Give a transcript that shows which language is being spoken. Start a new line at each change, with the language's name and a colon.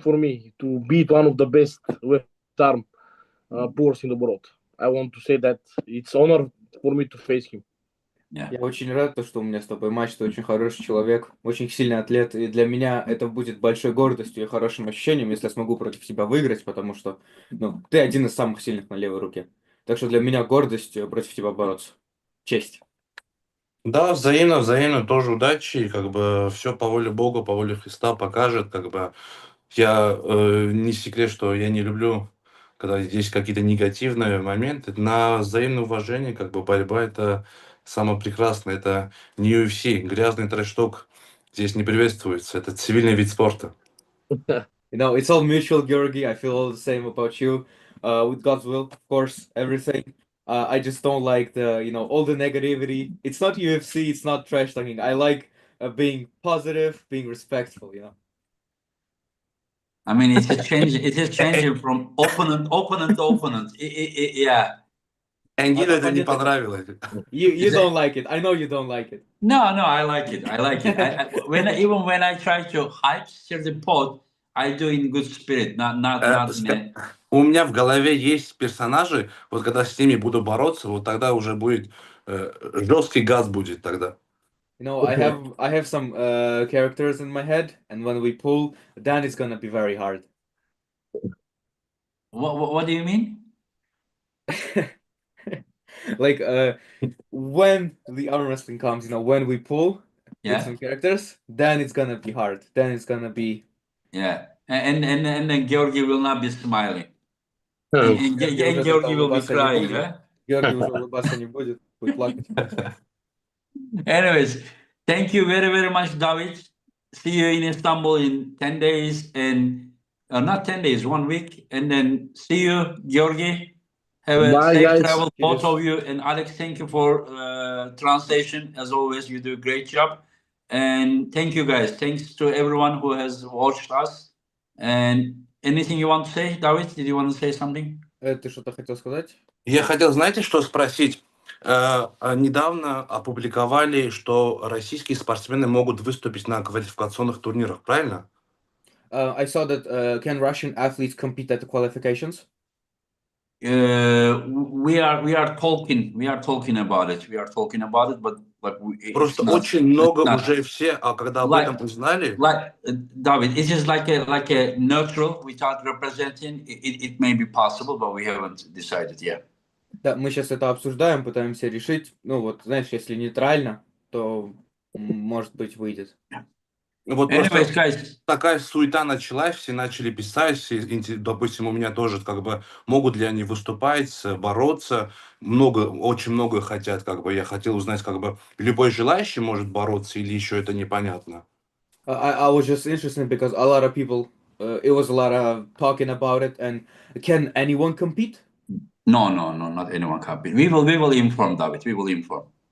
English: For me to beat one of the best left arm pulls in the world. I want to say that it's honor for me to face him.
Russian: Я очень рад, что у меня с тобой матч, ты очень хороший человек, очень сильный атлет, и для меня это будет большой гордостью и хорошим ощущением, если я смогу против тебя выиграть, потому что, ты один из самых сильных на левой руке. Так что для меня гордость против тебя бороться. Честь. Да, взаимно, тоже удачи, и как бы все по воле Бога, по воле Христа покажет, как бы я не секрет, что я не люблю, когда есть какие-то негативные моменты. На взаимное уважение, как бы борьба это самое прекрасное, это не UFC, грязный трэш-ток здесь не приветствуется, это цивильный вид спорта.
English: It's all mutual, Georgi. I feel all the same about you. With God's will, of course, everything. I just don't like all the negativity. It's not UFC, it's not trash talking. I like being positive, being respectful, I mean, it is changing from opponent to opponent. Yeah.
Russian: Энгилю это не понравилось.
English: You don't like it. I know you don't like it. No, I like it. Even when I try to hype certain pod, I do in good spirit, not in a...
Russian: У меня в голове есть персонажи, вот когда с ними буду бороться, вот тогда уже будет жесткий газ будет тогда.
English: I have some characters in my head, and when we pull, then it's gonna be very hard. What do you mean? Like when the arm wrestling comes, when we pull with some characters, then it's gonna be hard. Then it's gonna be and then Georgi will not be smiling. And Georgi will be crying, huh?
Russian: Georgi уже улыбаться не будет плакать.
English: Anyways, thank you very, very much, David. See you in Istanbul in 10 days, and not 10 days, 1 week. And then see you, Georgi. Have a safe travel, both of you. And Alex, thank you for translation. As always, you do a great job. And thank you, guys. Thanks to everyone who has watched us. And anything you want to say, David? Did you want to say something?
Russian: Ты что-то хотел сказать? Я хотел, знаете, что спросить? Недавно опубликовали, что российские спортсмены могут выступить на квалификационных турнирах, правильно?
English: I saw that can Russian athletes compete at the qualifications? We are talking about it, but
Russian: просто очень много уже все, когда об этом узнали.
English: David, it is like a neutral without representing. It may be possible, but we haven't decided yet.
Russian: Да, мы сейчас это обсуждаем, пытаемся решить. Знаешь, если нейтрально, то может быть выйдет. Вот просто такая суета началась, все начали писать, допустим, у меня тоже как бы могут ли они выступать, бороться, очень много хотят, как бы я хотел узнать, как бы любой желающий может бороться или еще это непонятно.
English: I was just interested because a lot of people, it was a lot of talking about it, and can anyone compete? No, not anyone compete. We will inform, David. We will inform.